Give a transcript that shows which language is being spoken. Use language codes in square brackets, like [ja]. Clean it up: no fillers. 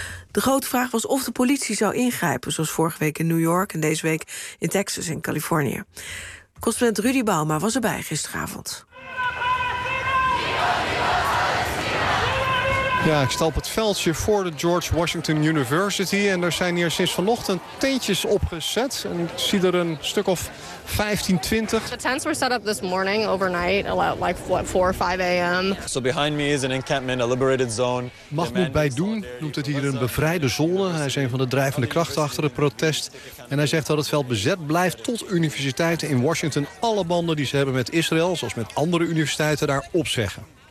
[nl] De grote vraag was of de politie zou ingrijpen, zoals vorige week in New York en deze week in Texas en Californië. Correspondent Rudy Bauma was erbij gisteravond. Ja, ik sta op het veldje voor de George Washington University en er zijn hier sinds vanochtend tentjes opgezet. En ik zie er een stuk of 15, 20. [en] The tents were set up this morning, overnight, about like 4 or 5 a.m. So behind me is an encampment, a liberated zone. [nl] Mahmoud Baydoun noemt het hier een bevrijde zone. Hij is een van de drijvende krachten achter het protest. En hij zegt dat het veld bezet blijft tot universiteiten in Washington alle banden die ze hebben met Israël, zoals met andere universiteiten, daar opzeggen.